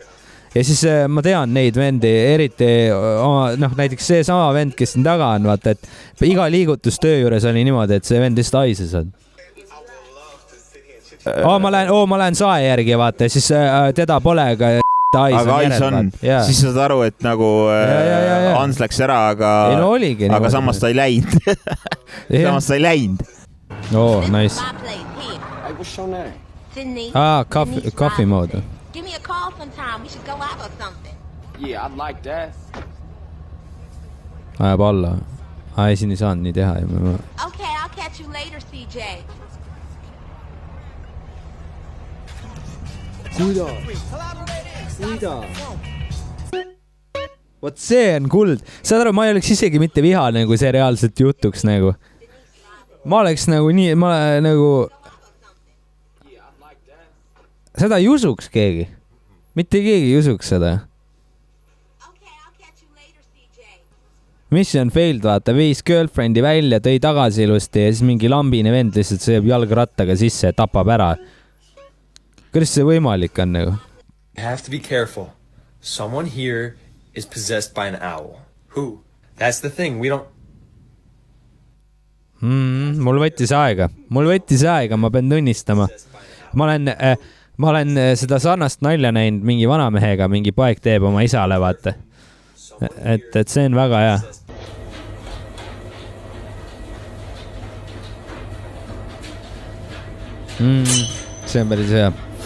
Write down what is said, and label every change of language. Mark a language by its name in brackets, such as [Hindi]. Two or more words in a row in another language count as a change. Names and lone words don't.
[Estonian] Ja siis ma tean neid vendi, eriti näiteks see sama vend, kes siin taga on, vaata, et iga liigutus töö juures oli niimoodi, et see vend lihtsalt aises on. Ma lähen sae järgi, vaata, siis teda pole, aga ais on. Siis saad aru, et nagu Hans läks ära, aga samas ta ei läinud. Samas ta ei läinud. [English] Nice. Coffee mode. Give me a call sometime. We should go out or something. Yeah, I'd like that. [Estonian] Ajab alla. Siin ei saanud nii teha. [English] Okay, I'll catch you later, CJ. [Estonian] Kuida. Vot see on kuld. Saad aru, ma ei oleks isegi mitte vihane, kui see reaalselt jutuks nagu. Ma oleks nagu nii, seda ei usuks keegi. Mitte keegi ei usuks seda. [English] Mission failed, [Estonian] vaata, viis girlfriend'i välja, tõi tagasi ilusti ja siis mingi lambine vend lihtsalt sööb jalgrattaga sisse ja tapab ära. Kuidas see võimalik on nagu? [English] You have to be careful. Someone here is possessed by an owl. Who? That's the thing. We don't... [Estonian] Mul võttis aega, ma pean tunnistama. Ma olen seda sarnast nalja näinud mingi vanamehega, mingi poeg teeb oma isale, vaata. Et see on väga hea. See on päris hea.